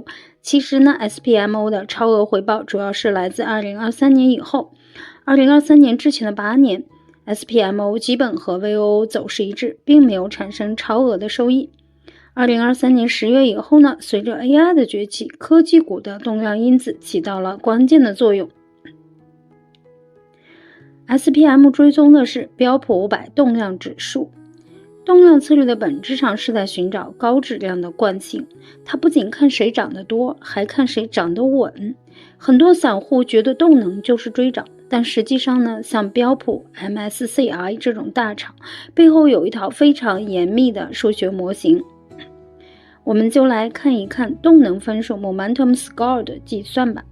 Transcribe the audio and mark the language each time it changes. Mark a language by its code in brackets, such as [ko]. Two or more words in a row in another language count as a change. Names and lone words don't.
[zh] 其實呢， SPMO 的超額回報主要是來自2023年以後。2023年之前的8年SPMO 基本和 VOO 走勢一致，並沒有產生超額的收益。2023年10月以後呢，隨着 AI 的崛起，科技股的動量因子起到了關鍵的作用。SPM 追蹤的是標普500動量指數。動量策略的本質上是在尋找高質量的慣性，它不僅看誰漲得多，還看誰漲得穩。很多散戶覺得動能就是追漲，但實際上呢，像標普 MSCI 這種大廠，背後有一套非常嚴密的數學模型。我們就來看一看動能分數 [en] Momentum Score [zh] 的計算吧。